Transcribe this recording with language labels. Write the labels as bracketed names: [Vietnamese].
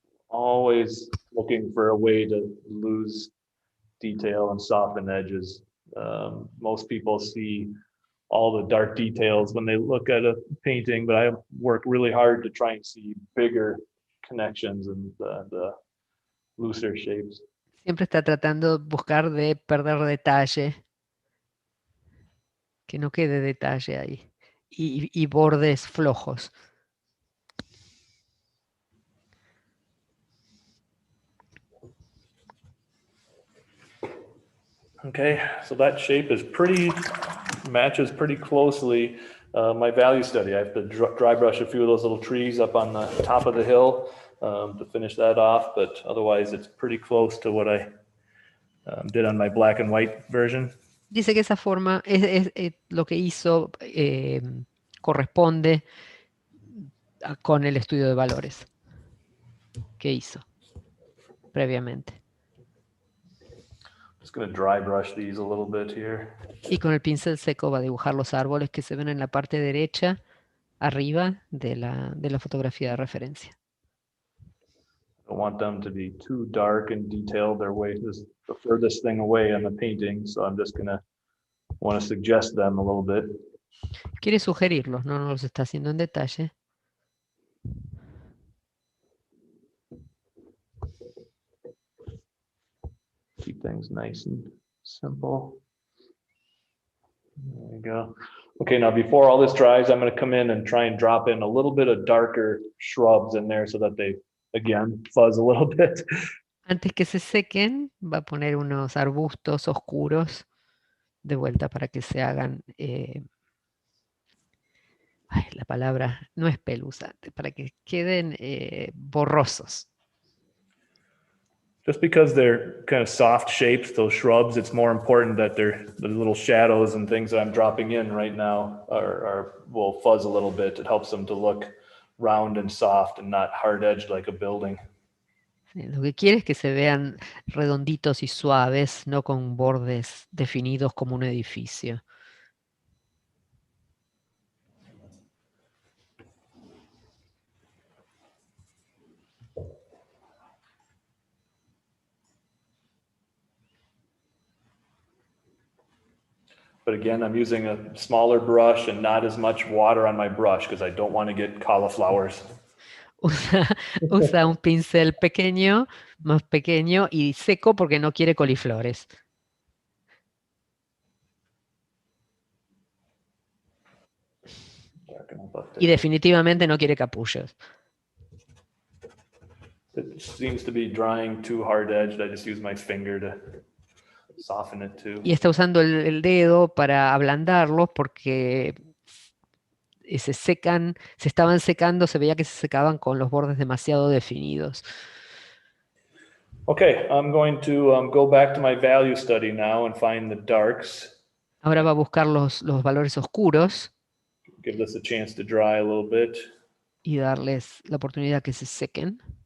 [English] Always looking for a way to lose detail and soften edges. Most people see all the dark details when they look at a painting, but I work really hard to try and see bigger connections and the looser shapes. [Spanish] Siempre está tratando de buscar de perder detalle. Que no quede detalle ahí. Y bordes flojos. [English] Okay, so that shape is matches pretty closely my value study. I have to dry brush a few of those little trees up on the top of the hill to finish that off, but otherwise it's pretty close to what I did on my black and white version. [Spanish] Dice que esa forma es lo que hizo corresponde con el estudio de valores que hizo previamente. [English] Just going to dry brush these a little bit here. [Spanish] Y con el pincel seco va a dibujar los árboles que se ven en la parte derecha, arriba de la fotografía de referencia. [English] I don't want them to be too dark and detailed. They're the furthest thing away on the painting, so I'm just going to want to suggest them a little bit. [Spanish] Quiere sugerirlos, no los está haciendo en detalle. [English] Keep things nice and simple. There we go. Okay, now before all this dries, I'm going to come in and try and drop in a little bit of darker shrubs in there so that they, again, fuzz a little bit. [Spanish] Antes que se sequen, va a poner unos arbustos oscuros de vuelta para que se hagan Ay, la palabra no es peluzante, para que queden borrosos. [English] Just because they're kind of soft shapes, those shrubs, it's more important that the little shadows and things that I'm dropping in right now will fuzz a little bit. It helps them to look round and soft and not hard-edged like a building. [Spanish] Sí, lo que quiere es que se vean redonditos y suaves, no con bordes definidos como un edificio. [English] But again, I'm using a smaller brush and not as much water on my brush because I don't want to get cauliflowers. [Spanish] Usa un pincel pequeño, más pequeño y seco porque no quiere coliflores. [English] Darken up up [Spanish] Y [English] there. [Spanish] definitivamente no quiere capullos. [English] It seems to be drying too hard-edged. I just use my finger to soften it too. [Spanish] Y está usando el dedo para ablandarlos porque se secan, se estaban secando, se veía que se secaban con los bordes demasiado definidos. [English] Okay, I'm going to go back to my value study now and find the darks. [Spanish] Ahora va a buscar los valores oscuros [English] Give this a chance to dry a little bit. [Spanish] y darles la oportunidad que se sequen.